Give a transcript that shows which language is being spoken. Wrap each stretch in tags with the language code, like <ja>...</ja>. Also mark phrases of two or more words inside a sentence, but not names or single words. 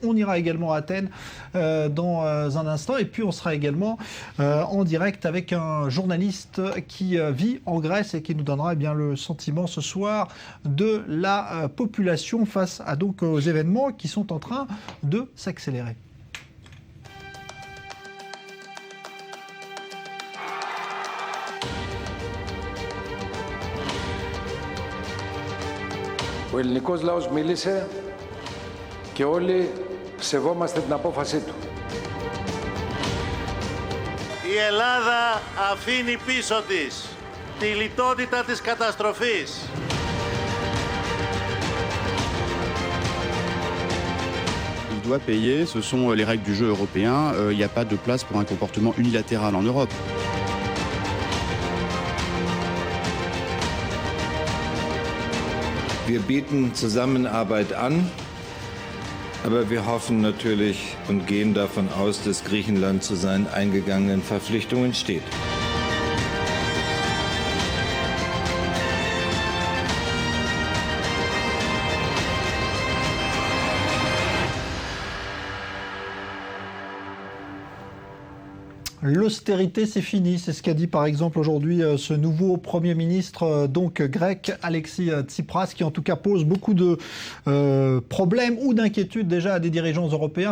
<fr>On ira également à Athènes dans un instant et puis on sera également en direct avec un journaliste qui vit en Grèce et qui nous donnera le sentiment ce soir de la population face à aux événements qui sont en train de s'accélérer.</fr> <el>Ο ελληνικός λαός μίλησε και όλοι σεβόμαστε την απόφασή του. Η Ελλάδα αφήνει πίσω της τη λιτότητα της καταστροφής.</el> <fr>Il doit payer, ce sont les règles du jeu européen, il n'y a pas de place pour un comportement unilatéral en Europe.</fr> <de>Wir bieten Zusammenarbeit an, aber wir hoffen natürlich und gehen davon aus, dass Griechenland zu seinen eingegangenen Verpflichtungen steht.</de> <fr>L'austérité, c'est fini. C'est ce qu'a dit par exemple aujourd'hui ce nouveau Premier ministre grec, Alexis Tsipras, qui en tout cas pose beaucoup de problèmes ou d'inquiétudes déjà à des dirigeants européens.</fr>